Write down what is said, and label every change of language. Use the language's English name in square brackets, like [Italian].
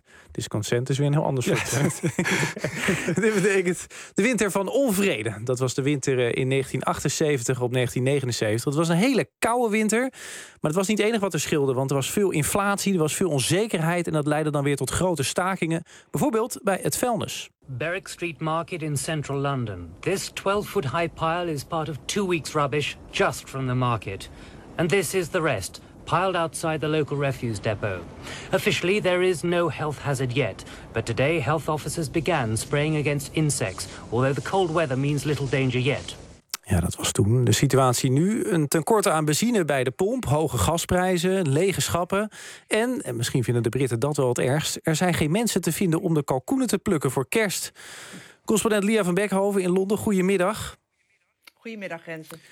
[Dutch] Discontent is weer een heel ander soort. Ja. Dit betekent de winter van onvrede. Dat was de winter in 1978 op 1979. Het was een hele koude winter. Maar het was niet het enige wat er scheelde. Want er was veel inflatie, er was veel onzekerheid. En dat leidde dan weer tot grote stakingen. Bijvoorbeeld bij het vuilnis. [English] Berwick Street Market in central London. This 12-foot high pile is part of 2 weeks rubbish just from the market. And this is the rest, piled outside the local refuse depot. Officially, there is no health hazard yet, but today health officers began spraying against insects, although the cold weather means little danger yet. [Dutch] Ja, dat was toen. De situatie nu, een tekort aan benzine bij de pomp, hoge gasprijzen, lege schappen. En misschien vinden de Britten dat wel het ergst, er zijn geen mensen te vinden om de kalkoenen te plukken voor kerst. Correspondent Lia van Beckhoven in Londen, goedemiddag. Goedemiddag, Renze.